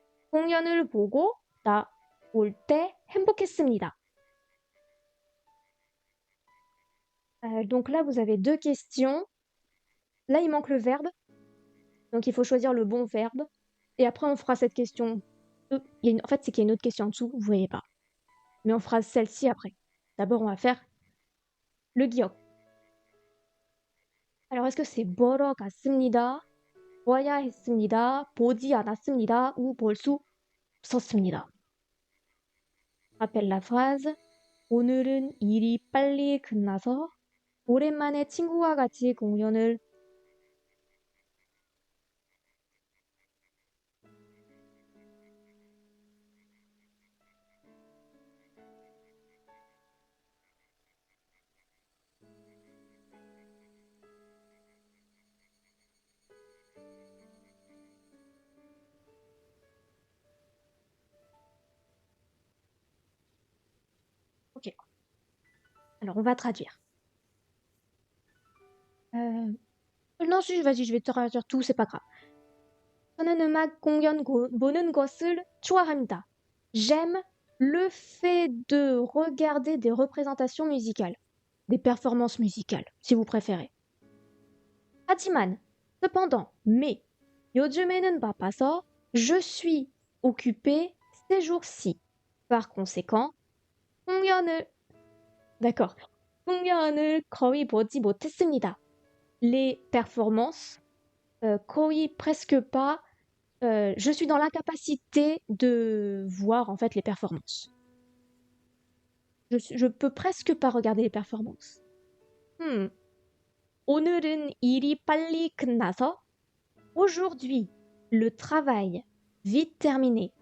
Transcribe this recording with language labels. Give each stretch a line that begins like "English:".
Korean: 공연을 보고 나올 때 행복했습니다.
French: Donc là, vous avez deux questions. Là, il manque le verbe. Donc, il faut choisir le bon verbe. Et après, on fera cette question. En fait, c'est qu'il y a une autre question en dessous, vous voyez pas. Mais on fera celle-ci après. D'abord, on va faire le 기억. Alors, est-ce que c'est
Korean: 보러 갔습니다, 봐야 했습니다, 보지 않았습니다 ou 볼 수 없었습니다?
French: Rappelle la phrase.
Korean: 오늘은 일이 빨리 끝나서 오랜만에 친구와 같이 공연을 Ok.
French: Alors, on va traduire. Non, si, vas-y, je vais te traduire tout, c'est pas grave.
Korean: 저는 음악 공연 보는 것을 좋아합니다.
French: J'aime le fait de regarder des représentations musicales, des performances musicales, si vous préférez.
Korean: 하지만,
French: cependant, mais,
Korean: 요즘에는 바빠서,
French: je suis occupée ces jours-ci. Par conséquent,
Korean: 공연을,
French: d'accord,
Korean: 공연을 거의 보지 못했습니다.
French: Les performances, 거의 presque pas, je suis dans l'incapacité de voir en fait les performances. Je peux presque pas regarder les performances.
Korean: 오늘은 일이 빨리 끝나서
French: aujourd'hui le travail vite terminé.